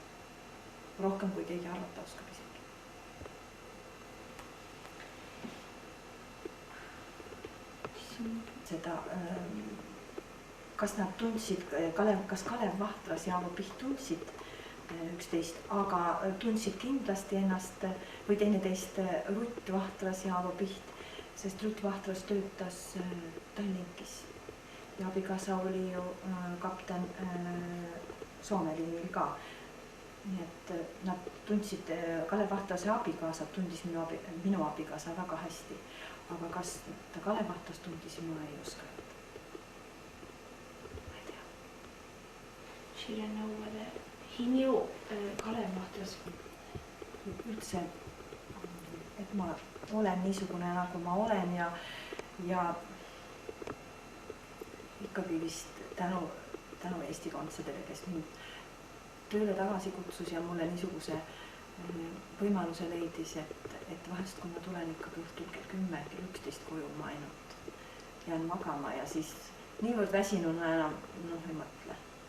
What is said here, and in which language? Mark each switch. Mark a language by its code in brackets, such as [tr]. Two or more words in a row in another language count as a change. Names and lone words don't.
[et] Rohkem kui keegi arvata oskab isegi. Seda, kas nad tundsid, kas Kalev Vahtras ja Aavo Piht tundsid üksteist, aga tundsid kindlasti ennast või teineteist Rutt Vahtras ja Aavo Piht, sest Rutt Vahtras töötas Tallinkis ja abikaasa oli ju kapten Soomeliinil ka. Nii et nad tundsid, Kalev Vahtras abikaasa tundis minu abikaasa väga hästi, aga kas ta Kalev Vahtras tundis, ma ei oska öelda. Ma ei tea. [en] She didn't know whether he knew Kalev Vahtras. [et] Üldse, et ma olen niisugune nagu ma olen ja ikkagi vist tänu Eesti Kontsadele, kes mind tööle tagasi kutsus ja mulle niisuguse võimaluse leidis, et vahest kui ma tulen ikkagi õhtul kell 10, kell 11 koju, ma ainult jään magama ja siis niivõrd väsinuna enam ei mõtle.